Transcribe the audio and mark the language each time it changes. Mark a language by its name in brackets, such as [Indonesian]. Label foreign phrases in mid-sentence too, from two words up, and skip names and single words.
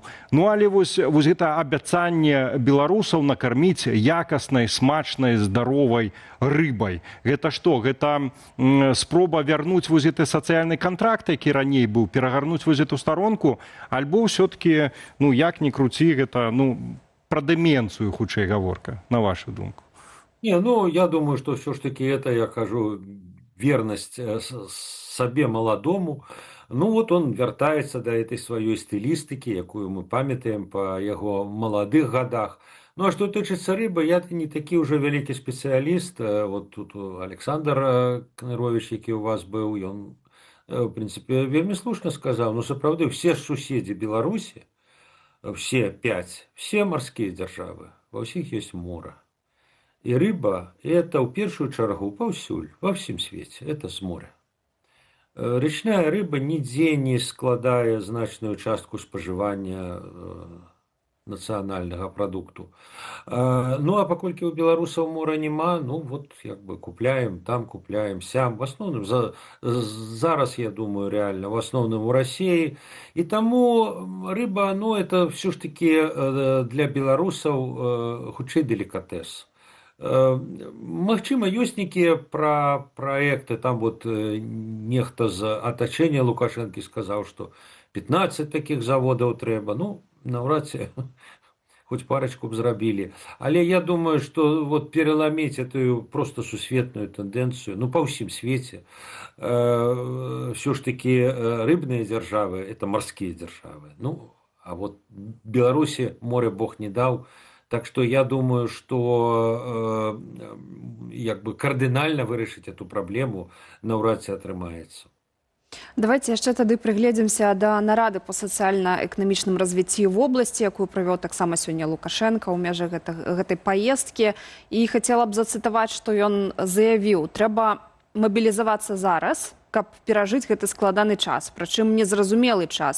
[Belarusian] Ну але вось гэта абяцанне беларусаў накарміць якаснай, смачнай, здаровай рыбай. Гэта што? Гэта спроба вярнуць вось гэты сацыяльны кантракт, які раней быў, перагарнуць вось эту старонку, альбо ўсё-такі, ну як ні круці, гэта ну пра дэмэнцыю хутчэй гаворка, на вашу думку? [Russian] Не, ну, я думаю, что все-таки это, я кажу, верность себе молодому. Ну, вот он вертается до этой своей стилистики, [Belarusian] якую мы памятаем [Russian] по его [Belarusian] молодых годах. [Russian] Ну, а что тычыцца рыбы, я не такі уже великий специалист. Вот тут Александр Кнырович, які у вас был, он, в принципе, [Belarusian] вельмі слушно [Russian] сказал. Ну, сапраўды, все суседи Беларуси, все 5, все морские державы, во всех есть море. И рыба – это в первую чергу паўсюль, во всем свете, это с моря. Речная рыба нигде [Belarusian] не складае значную частку [Russian] споживания национального продукту. [Belarusian] Ну, а паколькі у беларусаў мора нема, ну, вот, як бы, купляем там, купляем сям. [Russian] В основном, зараз, я думаю, реально, в основном у России. И тому рыба, ну, это все-таки для беларусаў хутчэй деликатес. [Belarusian] Магчыма, ёсць нейкія праекты, там вот нехта з атачэння Лукашэнкі сказаў, што 15 такіх заводаў трэба, ну, наўрад ці хоць парочку б зрабілі. Але я думаю, што вот переламіць эту просто сусветную тэндэнцыю, ну, па ўсім свеце, ўсё ж такі рыбныя дзяржавы, это марскія дзяржавы, ну, [Russian] А вот Беларуси море Бог не дал. Так что я думаю, что [Belarusian] як бы кардынальна вырашыць эту праблему наўрад ці атрымаецца. Давайте яшчэ тады прыгледзімся да нарады па сацыяльна-эканамічным развіцці в обласці, якую правёў таксама сёння Лукашенко ў межах гэтай паездкі. І хацела б зацытаваць, што ён заявіў: трэба мабілізавацца зараз, каб перажыць гэты складаны час, прычым незразумелы час.